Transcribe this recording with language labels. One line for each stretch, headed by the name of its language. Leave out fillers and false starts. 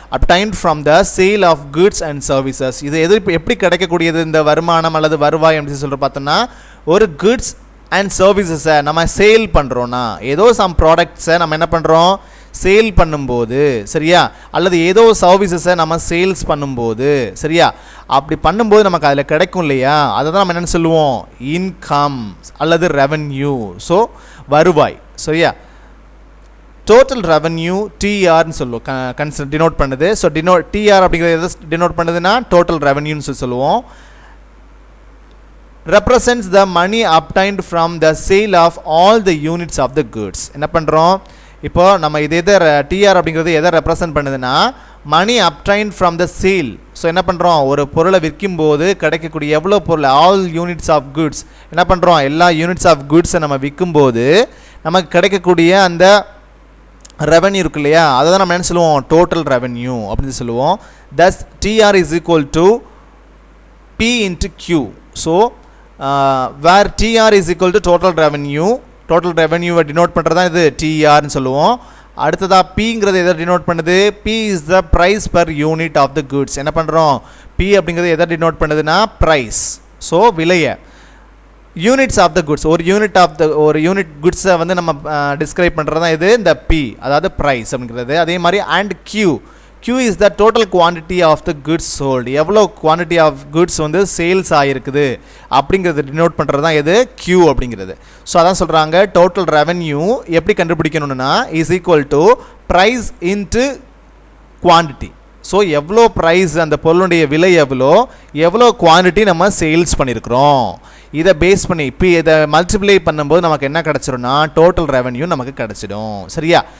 English: Obtained from the sale of goods and services.
Tamil: இது எப்படி கிடைக்கக்கூடியது இந்த வருமானம் அல்லது வருவாய் அப்படின்னு சொல்கிற பார்த்தோன்னா, ஒரு குட்ஸ் அண்ட் சர்வீசஸை நம்ம சேல் பண்ணுறோன்னா, ஏதோ சம் ப்ராடக்ட்ஸை நம்ம என்ன பண்ணுறோம் சேல் பண்ணும்போது, சரியா, அல்லது ஏதோ சர்வீசஸை நம்ம சேல்ஸ் பண்ணும்போது, சரியா, அப்படி பண்ணும்போது நமக்கு அதில் கிடைக்கும் இல்லையா, அதை தான் நம்ம என்னென்னு சொல்லுவோம் இன்கம் அல்லது ரெவன்யூ. ஸோ வருவாய். சரியா? டோட்டல் ரெவன்யூ டிஆர்னு சொல்லுவோம், டினோட் பண்ணுது. ஸோ டிஆர் அப்படிங்கிறது எதை டினோட் பண்ணுதுன்னா டோட்டல் ரெவன்யூன்னு சொல்லுவோம்.
English: represents the money obtained from the sale of all the units of the goods.
Tamil: என்ன பண்ணுறோம் இப்போ நம்ம இது எதை டிஆர் அப்படிங்கிறது எதை ரெப்ரசன்ட் பண்ணுதுன்னா
English: Money obtained from the sale.
Tamil: So என்ன பண்ணுறோம், ஒரு பொருளை விற்கும்போது கிடைக்கக்கூடிய எவ்வளோ பொருள்,
English: all units of goods,
Tamil: என்ன பண்ணுறோம் எல்லா யூனிட்ஸ் ஆஃப் குட்ஸை நம்ம விற்கும்போது நமக்கு கிடைக்கக்கூடிய அந்த ரெவன்யூ இருக்கு இல்லையா, அதை தான் நம்ம என்ன சொல்லுவோம் டோட்டல் ரெவன்யூ அப்படின்னு சொல்லுவோம்.
English: Thus TR is equal to P into Q.
Tamil: So
English: where TR is equal to
Tamil: total ரெவன்யூவை denote பண்ணுறது தான் இது டிஆர்னு சொல்லுவோம். அடுத்ததாக பிங்கிறது எதை டினோட் பண்ணுது,
English: P is the price per unit of the goods.
Tamil: என்ன பண்ணுறோம், பி அப்படிங்கிறது எதை டினோட் பண்ணுதுன்னா ப்ரைஸ். ஸோ விலையை, யூனிட்ஸ் ஆஃப் த குட்ஸ், ஒரு யூனிட் குட்ஸை வந்து நம்ம டிஸ்கிரைப் பண்ணுறது தான் இது இந்த பி, அதாவது ப்ரைஸ் அப்படிங்கிறது. அதே மாதிரி
English: And Q, Q is the total quantity of the goods sold.
Tamil: எவ்வளோ குவான்டிட்டி ஆஃப் குட்ஸ் வந்து சேல்ஸ் ஆகிருக்குது அப்படிங்கிறது டினோட் பண்ணுறது தான் எது Q அப்படிங்கிறது. ஸோ அதான் சொல்கிறாங்க டோட்டல் ரெவன்யூ எப்படி கண்டுபிடிக்கணும்னா
English: Is equal to price into quantity.
Tamil: So எவ்வளோ ப்ரைஸ் அந்த பொருளுடைய விலை எவ்வளோ குவான்டிட்டி நம்ம சேல்ஸ் பண்ணியிருக்கிறோம், இதை பேஸ் பண்ணி இப்போ இதை மல்டிப்ளை பண்ணும்போது நமக்கு என்ன கிடச்சிரும்னா டோட்டல் ரெவன்யூ நமக்கு கிடச்சிடும். சரியா?